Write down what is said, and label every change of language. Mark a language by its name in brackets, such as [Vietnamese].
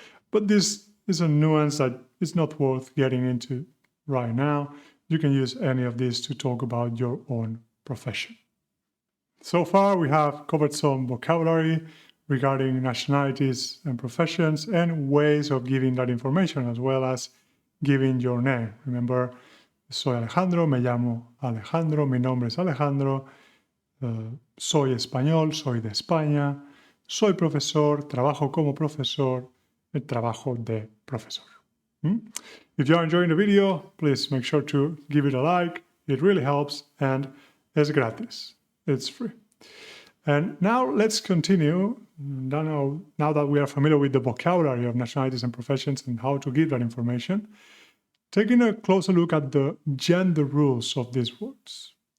[English] But this is a nuance that is not worth getting into right now. You can use any of these to talk about your own profession. So far, we have covered some vocabulary regarding nationalities and professions and ways of giving that information, as well as giving your name. Remember, [Spanish] soy Alejandro, me llamo Alejandro, mi nombre es Alejandro, soy español, soy de España, soy profesor, trabajo como profesor, trabajo de profesor. [English] If you are enjoying the video, please make sure to give it a like. It really helps and [Spanish] es gratis. [English] It's free. And now let's continue. Now that we are familiar with the vocabulary of nationalities and professions and how to give that information, taking a closer look at the gender rules of these words.